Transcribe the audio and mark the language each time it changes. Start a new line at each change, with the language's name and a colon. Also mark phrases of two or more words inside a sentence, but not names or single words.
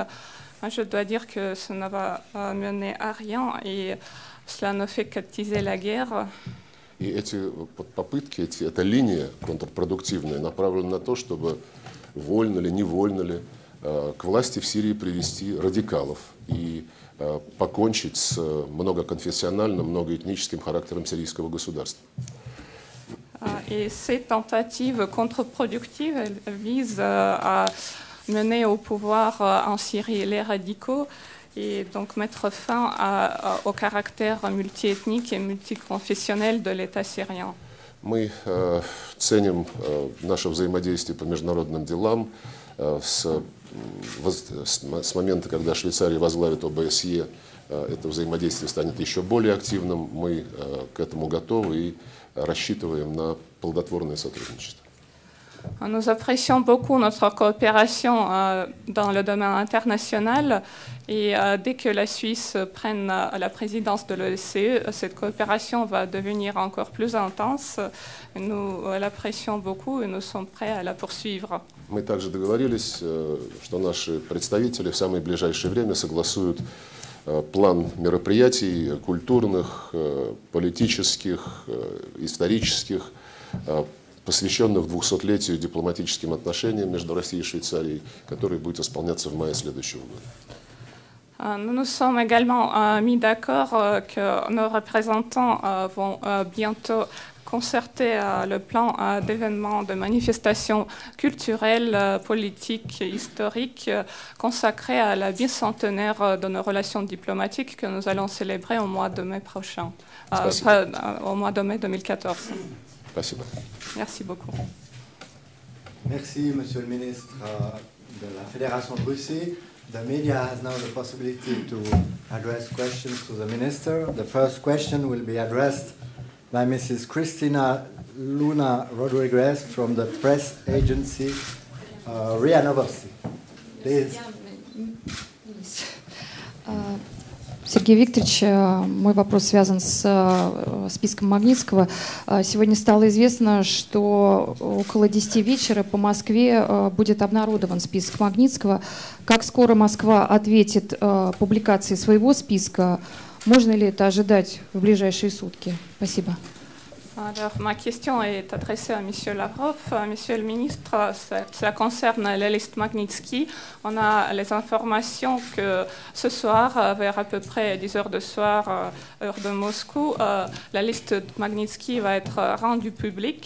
French: Je dois dire que ça ne va mener à rien et cela ne fait qu'attiser la guerre.
Russian: И эти попытки, эта линия контрпродуктивная направлена на то, чтобы вольно ли, невольно ли к власти в Сирии привести радикалов и покончить с многоконфессиональным, многоэтническим характером сирийского государства.
French: Et ces tentatives contre-productives visent à mener au pouvoir en Syrie les radicaux et donc mettre fin au caractère multiethnique et multiconfessionnel de l'État syrien.
Russian: Мы ценим наше взаимодействие по международным делам. С момента, когда Швейцария возглавит ОБСЕ, это взаимодействие станет еще более активным. Мы к этому готовы и рассчитываем на плодотворное сотрудничество.
French: Nous apprécions beaucoup notre coopération dans le domaine international et dès que la Suisse prenne la présidence de l'OSCE, cette coopération va devenir encore plus intense. Nous l'apprécions beaucoup et nous sommes prêts à la poursuivre.
Russian: Мы также договорились, что наши представители в самое ближайшее время согласуют план мероприятий культурных, политических, исторических, посвященных 200-летию дипломатическим отношениям между Россией и Швейцарией, который будет исполняться в мае следующего года.
French: Nous nous sommes également mis d'accord que nos représentants vont bientôt concerter le plan d'événements, de manifestations culturelles, politiques, historiques consacrées à la bicentenaire de nos relations diplomatiques que nous allons célébrer au mois de mai prochain, au mois de mai 2014.
Russian: Спасибо.
French: Merci beaucoup. Merci, Monsieur le Ministre de la Fédération de Russie.
English: The media has now the possibility to address questions to the Minister. The first question will be addressed by Mrs. Cristina Luna Rodriguez from the press agency RIA Novosti. Please.
Russian: Сергей Викторович, мой вопрос связан с списком Магнитского. Сегодня стало известно, что около 10 вечера по Москве будет обнародован список Магнитского. Как скоро Москва ответит публикацией своего списка? Можно ли это ожидать в ближайшие сутки? Спасибо.
French: Alors, ma question est adressée à M. Lavrov. Monsieur le ministre, ça concerne la liste Magnitsky. On a les informations que ce soir, vers à peu près 10 heures de soir, heure de Moscou, la liste Magnitsky va être rendue publique.